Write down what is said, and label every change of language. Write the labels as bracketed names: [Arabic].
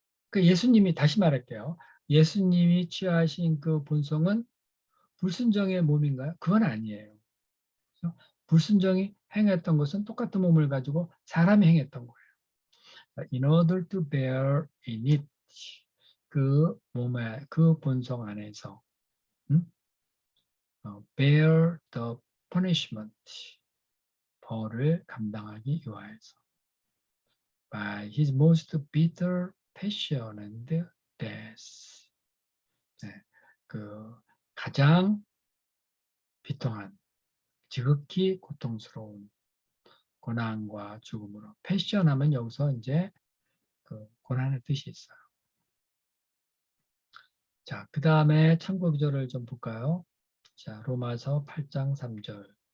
[Korean] 그 예수님이 다시 말할게요. 예수님이 취하신 그 본성은 불순종의 몸인가요? 그건 아니에요. 그렇죠? 불순종이 행했던 것은 똑같은 몸을 가지고 사람이 행했던 거예요. [English] In order to bear in it, [Korean] 그 몸의 그 본성 안에서 [English] bear the punishment, [Korean] 벌을 감당하기 위하여서 [English] by his most bitter passion and death. [Korean] 네, 그 가장 비통한 지극히 고통스러운 고난과 죽음으로 패션하면 여기서 이제 그 고난의 뜻이 있어요. 자, 그 다음에 참고 기절을 좀 볼까요? 자, 로마서 8장 3절.